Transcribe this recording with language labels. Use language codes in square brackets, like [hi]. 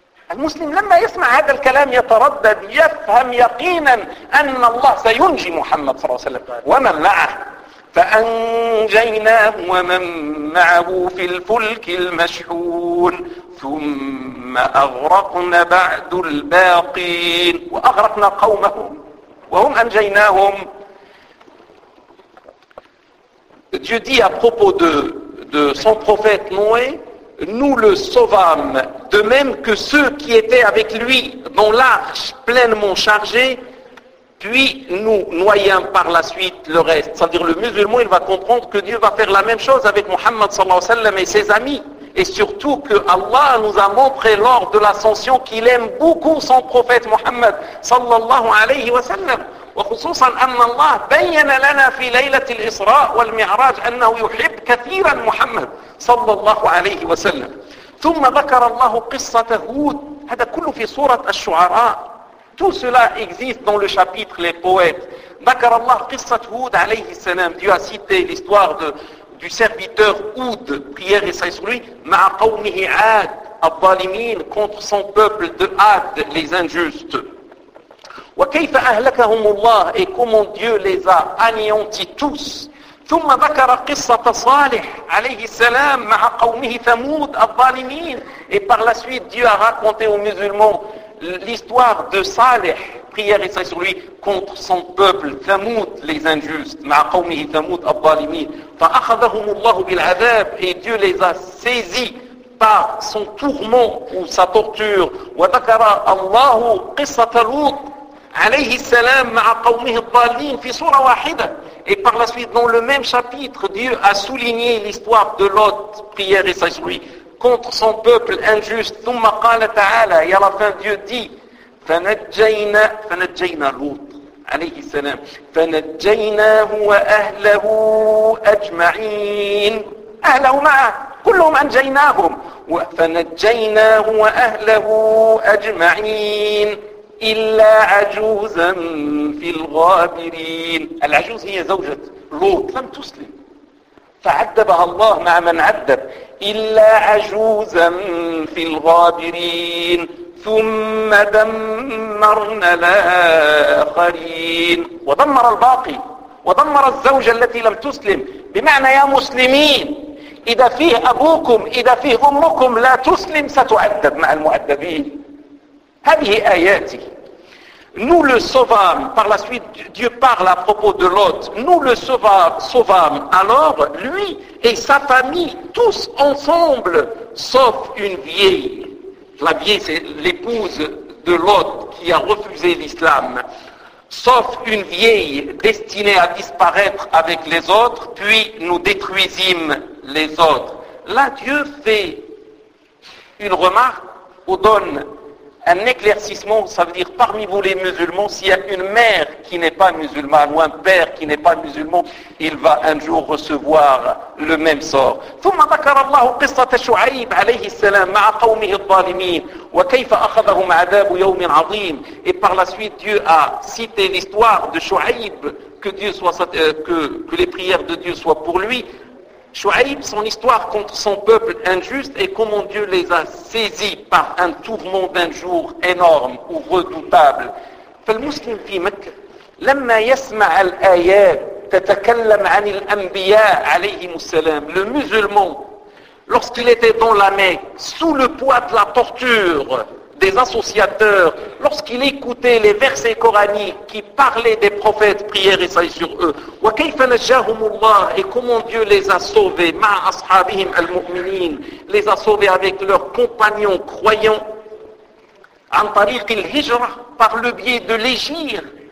[ar] المسلم لما يسمع هذا الكلام يتردد يفهم يقينا أن الله سينجي محمد صلى الله عليه وسلم ومن معه فأنجيناه ومن معه في الفلك المشحون ثم أغرقنا بعد الباقين وأغرقنا قومهم وهم أنجيناهم. [fr] Dieu dit à propos de son prophète Noé, nous le sauvâmes, de même que ceux qui étaient avec lui dans l'arche pleinement chargée, puis nous noyâmes par la suite le reste. C'est-à-dire le musulman, il va comprendre que Dieu va faire la même chose avec Mohammed sallallahu alayhi wa sallam et ses amis. Et surtout que Allah nous a montré lors de l'ascension qu'il aime beaucoup son prophète Mohammed sallallahu alayhi wa sallam. [ar] وخصوصا أن الله بين لنا في ليلة الإسراء والمعراج أنه يحب كثيرا محمد صلى الله عليه وسلم. ثم ذكر الله قصة هود. هذا كله في سورة الشعراء. [fr] Tout cela existe dans le chapitre les poètes. [ar] ذكر الله قصة هود عليه السلام. [fr] Dieu a cité l'histoire du serviteur Houd, prière et salut sur lui, [ar] مع قومه عاد الظالمين, [fr] contre son peuple de عاد, les injustes. [ar] وكيف أهلكهم الله [fr] et comment Dieu les a anéantis tous. [ar] ثم ذكر قصة صالح عليه السلام مع قومه ثمود الظالمين. [fr] Et par la suite Dieu a raconté aux musulmans l'histoire de Salih, prière et salut sur lui, contre son peuple ثمود, les injustes, [ar] مع قومه ثمود الظالمين. فأخذهم الله بالعذاب, [fr] et Dieu les a saisis par son tourment ou sa torture. [ar] وذكر الله قصة لوط عليه السلام مع قومه الضالين في سورة واحدة. [fr] Et par la suite, dans le même chapitre, Dieu a souligné l'histoire de Lot, prière et salut sur lui, contre son peuple injuste. [ar] ثم قال تعالى, [fr] et à la fin Dieu dit, [ar] فنجينا لوط عليه السلام فنجيناه وأهله أجمعين. أهله معه كلهم أنجيناهم فنجيناه وأهله أجمعين إلا عجوزا في الغابرين. العجوز هي زوجة لوط, لم تسلم, فعذبها الله مع من عذب. إلا عجوزا في الغابرين ثم دمرنا الآخرين. ودمر الباقي ودمر الزوجة التي لم تسلم. بمعنى يا مسلمين, إذا فيه أبوكم إذا فيه أمكم لا تسلم ستعذب مع المعذبين. هذه آياتي. [fr] Nous le sauvâmes, par la suite Dieu parle à propos de Lot, nous le sauvâmes alors lui et sa famille tous ensemble, sauf une vieille. La vieille, c'est l'épouse de Lot qui a refusé l'islam. Sauf une vieille destinée à disparaître avec les autres, puis nous détruisîmes les autres. Là Dieu fait une remarque ou donne un éclaircissement. Ça veut dire, parmi vous les musulmans, s'il y a une mère qui n'est pas musulmane ou un père qui n'est pas musulman, il va un jour recevoir le même sort. [ar] ثم ذكر الله قصة شعيب عليه السلام مع قومه الظالمين وكيف أخذهم عذاب يوم عظيم. [fr] Et par la suite Dieu a cité l'histoire de Shu'aib, que les prières de Dieu soient pour lui. Shu'aib, son histoire contre son peuple injuste et comment Dieu les a saisis par un tourment d'un jour énorme ou redoutable. [ar] فالمسلم في مكة لما يسمع الآيات تتكلم عن الأنبياء عليهم السلام. [fr] Le musulman, lorsqu'il était dans la Mecque, sous le poids de la torture des associateurs, lorsqu'il écoutait les versets coraniques qui parlaient des prophètes, prières et salut sur eux, et comment Dieu les a sauvés, [ar] ma ashabihim al-mu'minin, [fr] les a sauvés avec leurs compagnons croyants, en [ar] tariq al-hijra, [fr] par le biais de l'égir,